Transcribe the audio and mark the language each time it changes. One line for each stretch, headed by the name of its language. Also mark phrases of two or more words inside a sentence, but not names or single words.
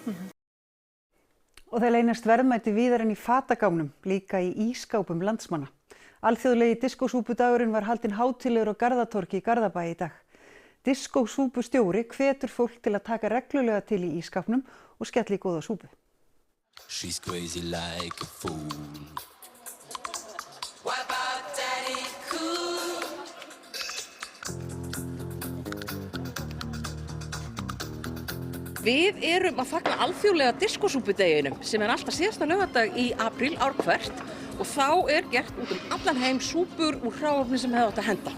Icelandic: Og það leynast verðmæti víðar en í fatagámnum, líka í ískápum landsmanna. Alþjóðlegi diskósúpudagurinn var haldinn hátíðlegur á Garðatorgi í Garðabæ í dag. Diskósúpustjóri hvetur fólk til að taka reglulega til í ískápnum og skella í góða súpu.
English: She's crazy like a fool.
Icelandic: Við erum að fagna alþjóðlega diskósúpudeginum sem alltaf síðasta laugardag í apríl ár hvert og þá gert út allan heim súpur úr hráefni sem hefði átt að henda.